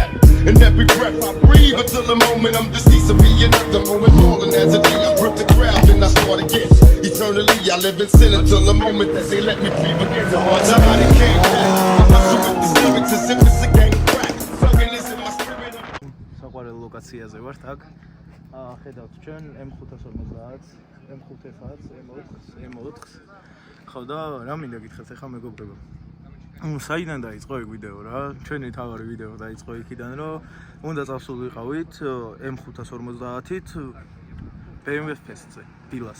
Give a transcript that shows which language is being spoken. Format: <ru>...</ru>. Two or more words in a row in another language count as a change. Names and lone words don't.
<en>And every breath I breathe until the moment I'm deceased. I'll be another moment falling as a G. I grip the ground and I start again. Eternally I live in sin until the moment that they let me breathe again. The hard time I came back. I'm hustle with the lyrics as if it's a gang of crack. Thugging is in my spirit.</en> <ka>საყვარელ ლოკაციაზე ვართ აქ. ხედავთ ჩვენ M550, M5F-ს, M4-ს. ხო და რა მინდა გითხრათ ახლა მეგობრებო. საიდან დაიწყო ეგ ვიდეო რა? ჩვენი თავარი ვიდეო დაიწყო იქიდან, რომ უნდა წავსულიყავით M550-ით BMW Fest-ზე, დილას.</ka>